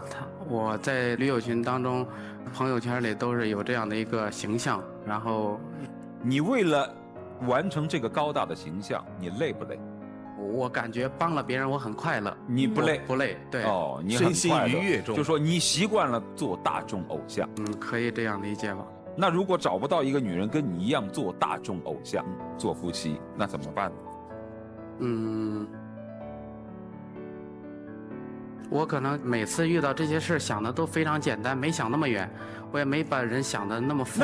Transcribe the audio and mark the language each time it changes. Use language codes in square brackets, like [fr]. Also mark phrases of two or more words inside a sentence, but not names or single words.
[zh] 我在旅友群當中，朋友圈裡都是有這樣的一個形象。然後，你為了完成這個高大的形象，你累不累？我感覺幫了別人，我很快樂。你不累？不累，對。哦，你很快樂，身心愉悅中。就說你習慣了做大眾偶像。可以這樣理解吧。那如果找不到一個女人跟你一樣做大眾偶像，做夫妻，那怎麼辦呢？我可能每次遇到這些事想的都非常簡單，沒想那麼遠，我也沒把人想的那麼複雜。